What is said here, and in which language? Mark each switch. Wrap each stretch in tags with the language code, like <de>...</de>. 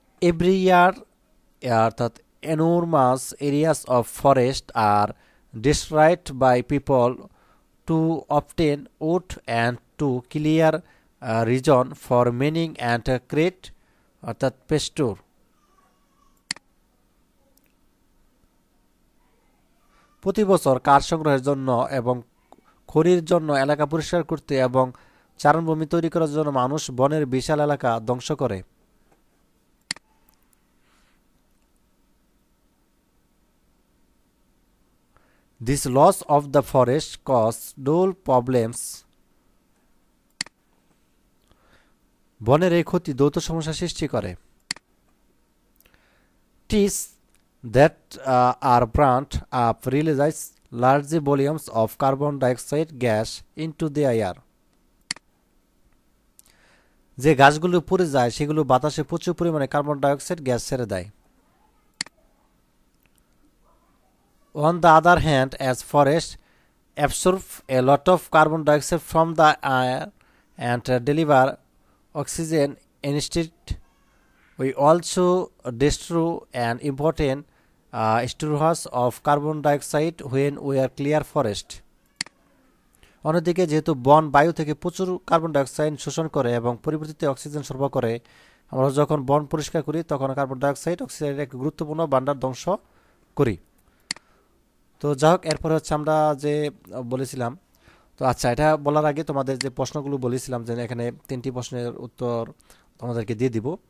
<en>Every year</en> <bn>অর্থাৎ</bn> <en>enormous areas of forest are destroyed by people to obtain wood and to clear region for mining and create অর্থাৎ pasture।</en> <bn>প্রতি বছর কাঠ সংগ্রহের জন্য এবং খড়ির জন্য এলাকা পরিষ্কার করতে এবং চারণভূমি তৈরি করার জন্য মানুষ বনের বিশাল এলাকা ধ্বংস করে।</bn> <en>This loss of the forest causes dual problems।</en> <bn>বনের এই ক্ষতি দ্বৈত সমস্যা সৃষ্টি করে।</bn> <en>Trees that are burnt up release large volumes of carbon dioxide gas into the air।</en> <bn>যে গাছগুলো পুড়ে যায় সেগুলো বাতাসে প্রচুর পরিমাণে কার্বন ডাইঅক্সাইড গ্যাস ছেড়ে দেয়।</bn> <en>On the other hand, as forests absorb a lot of carbon dioxide from the air and deliver oxygen instead, we also destroy an important storage of carbon dioxide when we are clear forest।</en> <bn>অন্যদিকে যেহেতু বন বায়ু থেকে প্রচুর carbon dioxide শোষণ করে এবং পরিবর্তিত অক্সিজেন সরবরাহ করে, আমরা যখন বন পরিষ্কার করি তখন কার্বন ডাইঅক্সাইড অক্সিজেনের এক গুরুত্বপূর্ণ ভাণ্ডার ধ্বংস করি। তো যাই হোক, এরপরে হচ্ছে আমরা যে বলেছিলাম, তো আচ্ছা, এটা বলার আগে তোমাদের যে প্রশ্নগুলো বলেছিলাম যে এখানে 3টি প্রশ্নের উত্তর তোমাদেরকে দিয়ে দিব।</bn>